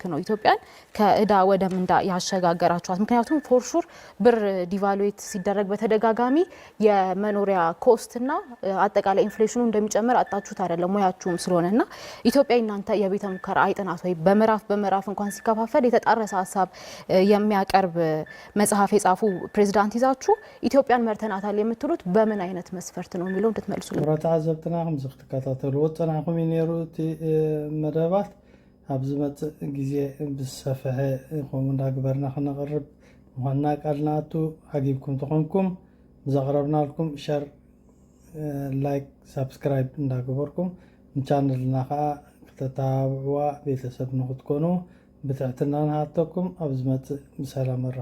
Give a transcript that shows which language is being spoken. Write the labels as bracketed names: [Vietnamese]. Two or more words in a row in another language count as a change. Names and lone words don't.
[Amharic] ነው ኢትዮጵያን ከዕዳ ወደ ምንዳ ያሸጋገራችኋት ምክንያቱም ፎርሹር ብር ዲቫሉዌት ሲደረግ በተደጋጋሚ የመኖሪያ ኮስትና አጠቃላይ ኢንፍሌሽኑ እንደሚጨምር አጣችሁት አይደለም ሙያችሁም ስለሆነና ኢትዮጵያ እናንተ የቤተ ሙከራ አይጥናት ወይ በመራፍ እንኳን ሲከፋፈል የተጣረሰ ሐሳብ የሚያቀርብ መጽሐፍ የጻፉ ፕሬዝዳንት ይዛችሁ ኢትዮጵያን መርተናታል የምትሉት በምን አይነት መስፈርት ነው የሚለው እንድትመልሱልን [Tigrinya] ተዓዘብትናኹም ዝኽትከታተሉ ወጥናኹም ይነሩት መደባት ኣብዚ መጽእ ግዜ ብዝሰፍሐ ከምኡ እንዳግበርና ክነቕርብ ምዃንና ቃልናቱ ሓጊብኩም ተኾንኩም ብዘቕረብናልኩም [English] share like subscribe [Tigrinya] እንዳግበርኩም ንቻነልና ከዓ ክተታብዕዋ ቤተሰብ ንኽትኮኑ ብትሕትና ንሃተኩም ኣብዚ መጽእ ብሰላም